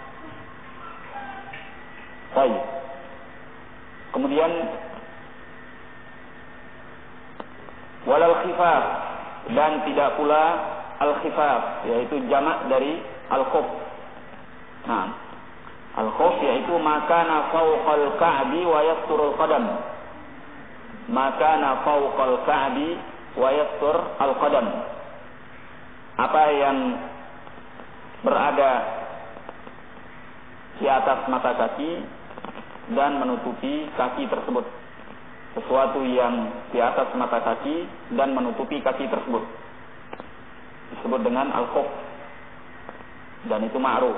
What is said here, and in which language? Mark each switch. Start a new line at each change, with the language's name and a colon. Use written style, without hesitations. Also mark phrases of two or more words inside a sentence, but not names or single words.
Indonesian: Baik. Kemudian
Arabic: ولا الخفاف,
Indonesian: dan tidak pula al-khifaf, yaitu jamak dari al-khuf. Nah, al-khuf yaitu
Arabic: ما كان فوق الكعب ويستر القدم. ما كان فوق الكعب ويستر القدم.
Indonesian: Apa yang berada di atas mata kaki dan menutupi kaki tersebut. Sesuatu yang di atas mata kaki dan menutupi kaki tersebut disebut dengan al-khuf, dan itu ma'ruf.